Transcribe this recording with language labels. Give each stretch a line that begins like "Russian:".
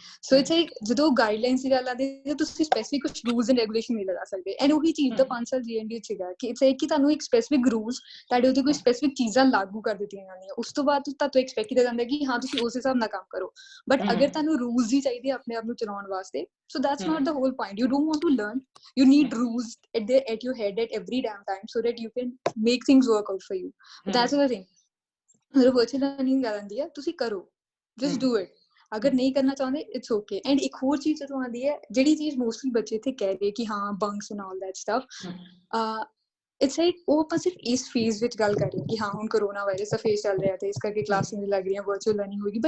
English: so it's like
Punjabi: ਜਦੋਂ guidelines ਦੀ ਗੱਲ ਆਉਂਦੀ ਹੈ ਤੁਸੀਂ ਸਪੈਸੀਫਿਕ ਕੁਝ ਰੂਲਸ ਐਂਡ ਰੈਗੂਲੇਸ਼ਨ ਨਹੀਂ ਲਗਾ ਸਕਦੇ। ਐਂਡ ਉਹੀ ਚੀਜ਼ ਦਾ 5 ਸਾਲ GNDU ਚ ਹੈਗਾ ਕਿ
English: it's like
Punjabi: ਕਿ ਤੁਹਾਨੂੰ ਇੱਕ ਸਪੈਸੀਫਿਕ ਰੂਲਸ, ਤੁਹਾਡੇ ਉੱਤੇ ਕੋਈ ਸਪੈਸੀਫਿਕ ਚੀਜ਼ਾਂ ਲਾਗੂ ਕਰ ਦਿੱਤੀਆਂ ਜਾਂਦੀਆਂ, ਉਸ ਤੋਂ ਬਾਅਦ ਤੁਹਾਨੂੰ ਐਕਸਪੈਕਟ ਕੀਤਾ ਜਾਂਦਾ ਕਿ ਹਾਂ ਤੁਸੀਂ ਉਸ ਹਿਸਾਬ ਨਾਲ ਕੰਮ ਕਰੋ। ਬਟ ਅਗਰ ਤੁਹਾਨੂੰ ਰੂਲਸ ਹੀ ਚਾਹੀਦੇ ਆਪਣੇ ਆਪ ਨੂੰ ਚਲਾਉਣ ਵਾਸਤੇ,
English: so that's not the whole point. You don't want to learn, you need rules at your head at every damn time so that you can make things work out for you. But that's the thing.
Punjabi: Virtual learning ਗੱਲ ਆਉਂਦੀ ਹੈ, ਤੁਸੀਂ ਕਰੋ,
English: just do it.
Punjabi: ਅਗਰ ਨਹੀਂ ਕਰਨਾ ਚਾਹੁੰਦੇ
English: It's okay.
Punjabi: And ਇੱਕ ਹੋਰ ਚੀਜ਼ ਜਦੋਂ ਆਉਂਦੀ ਹੈ, ਜਿਹੜੀ ਚੀਜ਼ ਮੋਸਟਲੀ ਬੱਚੇ ਇੱਥੇ ਕਹਿ ਰਹੇ ਕਿ ਹਾਂ
English: bunks and all that stuff, it's like
Punjabi: ਉਹ ਆਪਾਂ ਸਿਰਫ ਇਸ ਫੇਜ਼ ਵਿੱਚ ਗੱਲ ਕਰ ਰਹੇ ਕਿ ਹਾਂ ਹੁਣ ਕਰੋਨਾ ਵਾਇਰਸ ਦਾ ਫੇਜ਼ ਚੱਲ ਰਿਹਾ ਤੇ ਇਸ ਕਰਕੇ ਕਲਾਸਿਸ ਨਹੀਂ ਲੱਗ ਰਹੀਆਂ, ਵਰਚੁਅਲ ਲਰਨਿੰਗ ਹੋਏਗੀ।